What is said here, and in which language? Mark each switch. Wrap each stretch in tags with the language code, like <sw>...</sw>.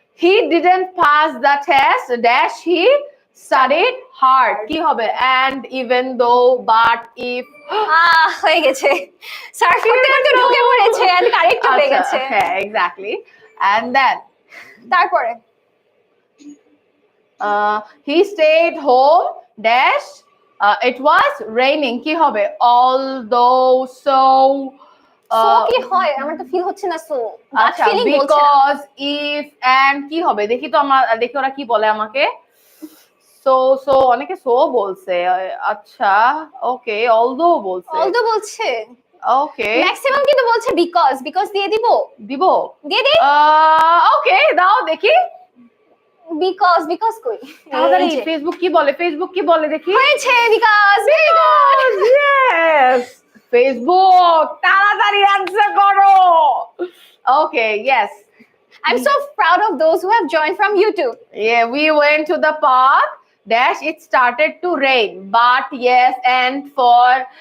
<en>He didn't pass the test dash he studied hard।</en> <bn>কি হবে?</bn> <en>And even though but if।</en> <bn>হয়ে গেছে। Search করতে করতে ঢুকে পড়েছে এন্ড কারেক্ট হয়ে গেছে। হ্যাঁ এক্স্যাক্টলি।</bn> <en>And then</en> <bn>তারপরে</bn> <en>he stayed home dash it was raining।</en> <bn>কি হবে?</bn> <en>Although so</en> <bn>সো কি হয়? আমার তো ফিল হচ্ছে না সো। আচ্ছা ফিলিং বলছে না।</bn> <en>because if and</en> <bn>কি হবে? দেখি তো আমার, দেখি ওরা কি বলে আমাকে। সো অনেকে সো বলছে। আচ্ছা ওকে, although বলছে। অলদো বলছে।</bn> <en>okay</en> <bn>ম্যাক্সিমাম কিন্তু বলছে বিকজ দিয়ে দিব। দিব? দিয়ে দিই। ওকে দাও দেখি। বিকজ কই? তাড়াতাড়ি এই যে। ফেসবুক কি বলে, ফেসবুক কি বলে দেখি। হয়েছে বিকজ। Yes, ফেসবুক তাড়াতাড়ি অ্যানসার করো।</bn> <en>Okay yes. I'm so proud of those who have joined from YouTube. Yeah, we went to the park dash it started to rain but yes and for ...</en>